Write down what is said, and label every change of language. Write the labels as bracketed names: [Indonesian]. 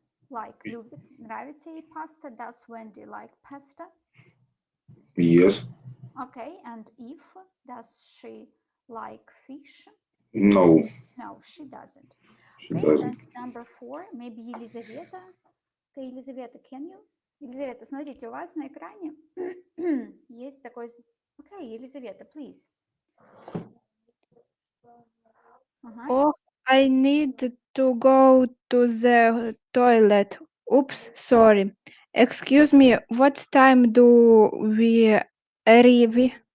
[Russian] Like, любит, нравится ей pasta. [English] Does Wendy like pasta? Yes. Okay, and if, does she like fish? No, No, she doesn't. she Okay, doesn't. and number 4, maybe Елизавета. Okay, Елизавета, can you? [Russian] Елизавета, смотрите, у вас на экране есть такой... [English] Okay, Елизавета, please. Oh, I need to go to the toilet. Oops, sorry. Excuse me, what time do we arrive?